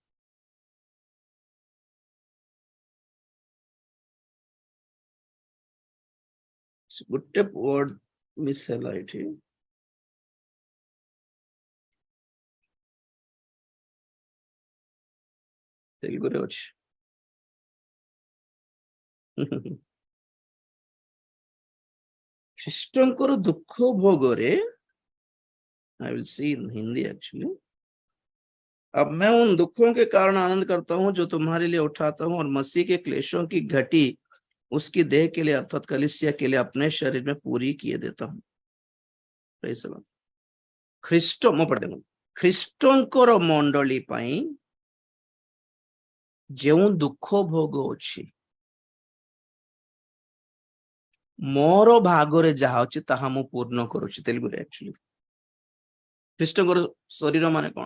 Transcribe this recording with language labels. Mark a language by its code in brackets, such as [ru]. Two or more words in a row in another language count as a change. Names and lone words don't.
[or] ଗୋଟେ ୱାର୍ଡ ମିସ୍ ହେଲା ଏଠି, ତେଲୁଗୁରେ ଅଛି। ଖ୍ରୀଷ୍ଟଙ୍କର ଦୁଃଖ ଭୋଗରେ, [en] I will see in Hindi actually, [hi] अब मैं उन दुखों के कारण आनंद करता हूं जो तुम्हारे लिए उठाता हूं, और मसीह के क्लेशों की घटी उसकी देह के लिए अर्थात कलीसिया के लिए अपने शरीर में पूरी किए देता हूं। [en] Praise the Lord. [or] ଖ୍ରୀଷ୍ଟ ମୁଁ ପଢି ଦେଖନ୍ତୁ, ଖ୍ରୀଷ୍ଟଙ୍କର ମଣ୍ଡଳୀ ପାଇଁ ଯେଉଁ ଦୁଃଖ ଭୋଗ ଅଛି, ମୋର ଭାଗରେ ଯାହା ଅଛି ତାହା ମୁଁ ପୂର୍ଣ୍ଣ କରୁଛି। ତେଲୁଗୁରେ ଆକ୍ଚୁଆଲି ଖ୍ରୀଷ୍ଟଙ୍କର ଶରୀର ମାନେ କଣ?